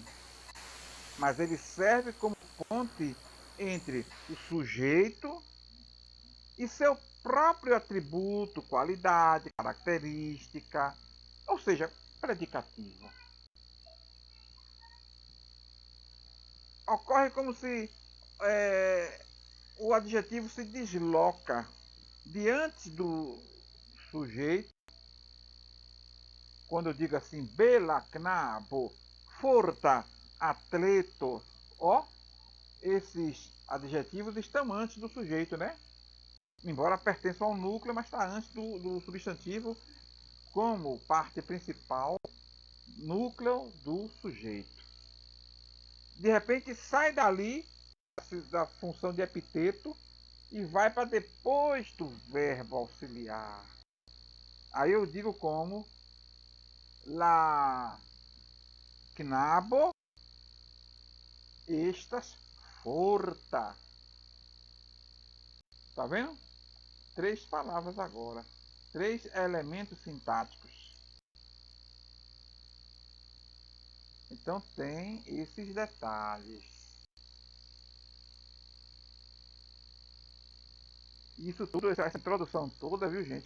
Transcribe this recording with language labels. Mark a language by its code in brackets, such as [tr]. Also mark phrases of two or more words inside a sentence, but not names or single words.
[pt] Mas ele serve como ponte entre o sujeito e seu próprio atributo, qualidade, característica, ou seja, predicativo. Ocorre como se o adjetivo se desloca diante do sujeito. Quando eu digo assim, [eo] bela knabo, forta, atleto, [pt] ó, esses adjetivos estão antes do sujeito, né? Embora pertençam ao núcleo, mas está antes do substantivo como parte principal, núcleo do sujeito. De repente sai dali da função de epiteto e vai para depois do verbo auxiliar. Aí eu digo como [eo] la knabo estas forta. [pt] Tá vendo? Três palavras agora. Três elementos sintáticos. Então tem esses detalhes. Isso tudo, essa introdução toda, viu, gente?